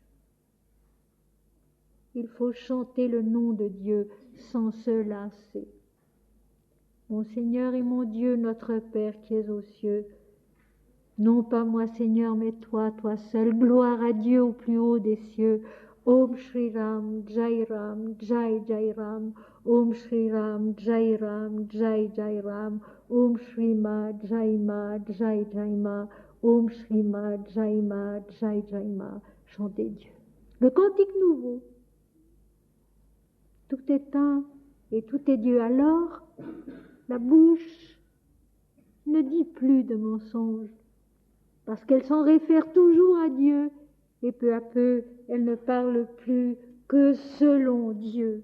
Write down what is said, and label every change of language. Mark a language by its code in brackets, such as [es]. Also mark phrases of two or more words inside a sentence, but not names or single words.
[fr] Il faut chanter le nom de Dieu sans se lasser. Mon Seigneur et mon Dieu, notre Père qui es aux cieux, non pas moi Seigneur, mais toi, toi seul, gloire à Dieu au plus haut des cieux. [sa] ॐ श्री राम, जय राम, जय जय राम, ॐ श्री राम, जय राम, जय जय राम, ॐ श्री मा, जय मा, जय जय मा, ॐ श्री मा, जय मा, जय जय मा. [fr] Chantez Dieu. Le cantique nouveau. Tout est un et tout est Dieu. Alors, la bouche ne dit plus de mensonges, parce qu'elle s'en réfère toujours à Dieu, et peu à peu, elle ne parle plus que selon Dieu.